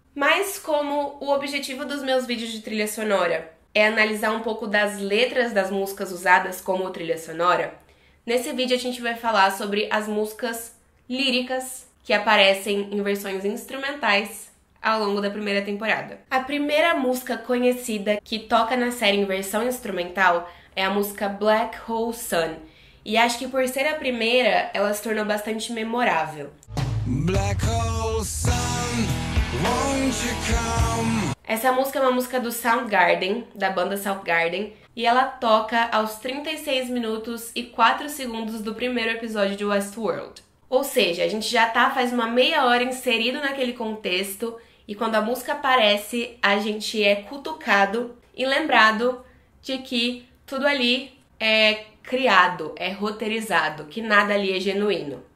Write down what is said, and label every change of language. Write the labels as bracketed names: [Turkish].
[Portuguese] Mas como o objetivo dos meus vídeos de trilha sonora é analisar um pouco das letras das músicas usadas como trilha sonora, nesse vídeo a gente vai falar sobre as músicas líricas que aparecem em versões instrumentais ao longo da primeira temporada. A primeira música conhecida que toca na série em versão instrumental é a música Black Hole Sun, e acho que por ser a primeira, ela se tornou bastante memorável. [English] Black Hole Sun, won't you come? [Portuguese] Essa música é uma música do Soundgarden, da banda Soundgarden, e ela toca aos 36 minutos e 4 segundos do primeiro episódio de Westworld. Ou seja, a gente já tá faz uma meia hora inserido naquele contexto, e quando a música aparece, a gente é cutucado e lembrado de que tudo ali é criado, é roteirizado, que nada ali é genuíno.